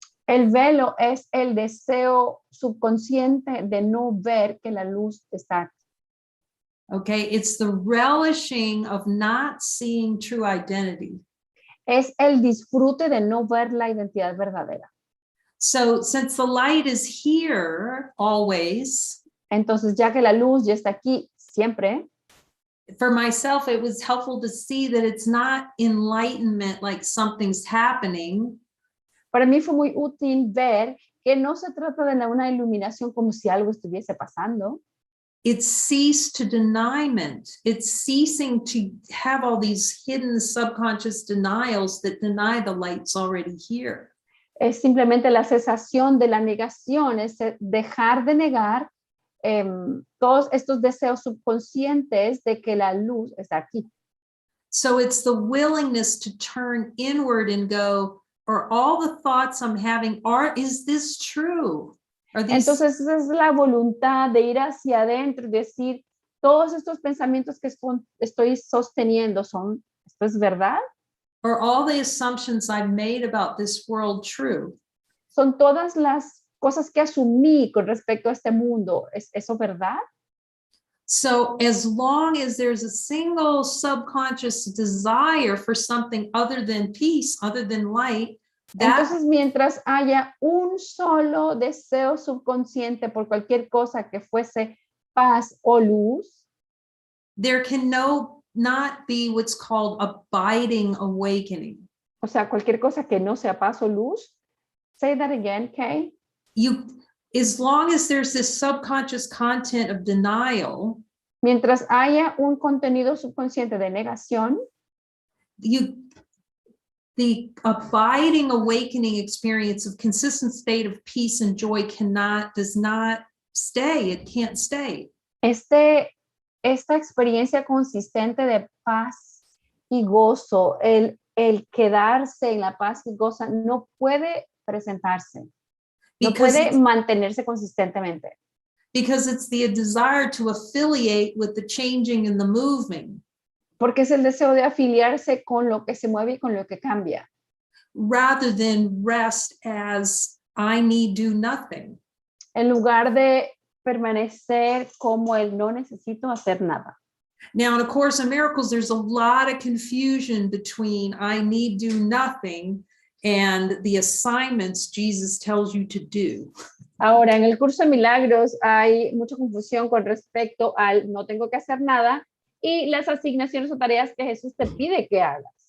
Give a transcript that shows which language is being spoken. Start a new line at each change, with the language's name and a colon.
Spanish: El velo es el deseo subconsciente de no ver que la luz está aquí.
English: Okay, it's the relishing of not seeing true identity.
Spanish: Es el disfrute de no ver la identidad verdadera.
English: So since the light is here always,
Spanish: Entonces, ya que la luz ya está aquí siempre,
English: for myself, it was helpful to see that it's not enlightenment, like something's happening.
Spanish: para mí fue muy útil ver que no se trata de una iluminación como si algo estuviese pasando.
English: It's ceased to deniement. It's ceasing to have all these hidden subconscious denials that deny the light's already here.
Spanish: Es simplemente la cesación de la negación, es dejar de negar todos estos deseos subconscientes de que la luz está aquí.
English: So it's the willingness to turn inward and go, are all the thoughts I'm having, is this true? Are these...
Spanish: Entonces esa es la voluntad de ir hacia adentro y decir, todos estos pensamientos que estoy sosteniendo ¿esto es verdad?
English: Are all the assumptions I've made about this world true?
Spanish: ¿Son todas las cosas que asumí con respecto a este mundo, ¿es eso verdad?
English: So as long as there's a single subconscious desire for something other than peace, other than light, that
Spanish: Entonces, mientras haya un solo deseo subconsciente por cualquier cosa que fuese paz o luz,
English: there can not be what's called abiding awakening.
Spanish: o sea, cualquier cosa que no sea paz o luz,
English: say that again, Kay. As long as there's this subconscious content of denial,
Spanish: Mientras haya un contenido subconsciente de negación,
English: the abiding awakening experience of consistent state of peace and joy does not stay. It can't stay.
Spanish: esta experiencia consistente de paz y gozo, el quedarse en la paz y gozo, no puede presentarse, no puede mantenerse consistentemente.
English: Because it's the desire to affiliate with the changing and the moving.
Spanish: Porque es el deseo de afiliarse con lo que se mueve y con lo que cambia.
English: Rather than rest as I need do nothing.
Spanish: En lugar de permanecer como el no necesito hacer nada.
English: Now, in A Course in Miracles, there's a lot of confusion between I need do nothing and the assignments Jesus tells you to do.
Spanish: Ahora, en el curso de milagros hay mucha confusión con respecto al no tengo que hacer nada y las asignaciones o tareas que Jesús te pide que hagas.